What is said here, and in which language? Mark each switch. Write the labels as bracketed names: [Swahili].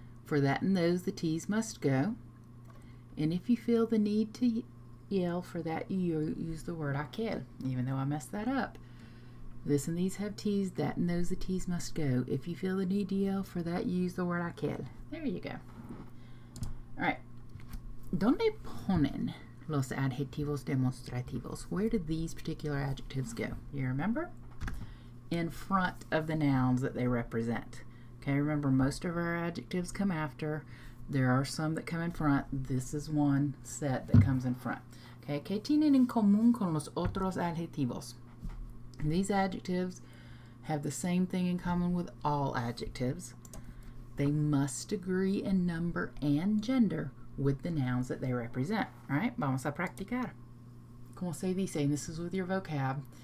[English] For that and those, the T's must go. And if you feel the need to yell for that, you use the word aquel, even though I messed that up. This and these have T's, that and those, the T's must go. If you feel the need to yell for that, you use the word aquel. There you go. All right. [Spanish] ¿Dónde ponen los adjetivos demostrativos? [English] Where did these particular adjectives go? You remember? In front of the nouns that they represent. Okay, remember, most of our adjectives come after. There are some that come in front. This is one set that comes in front. [Spanish] Okay, ¿qué tienen en común con los otros adjetivos? [English] And these adjectives have the same thing in common with all adjectives. They must agree in number and gender with the nouns that they represent. All right, [Spanish] vamos a practicar. Como se dice, [English] and this is with your vocab.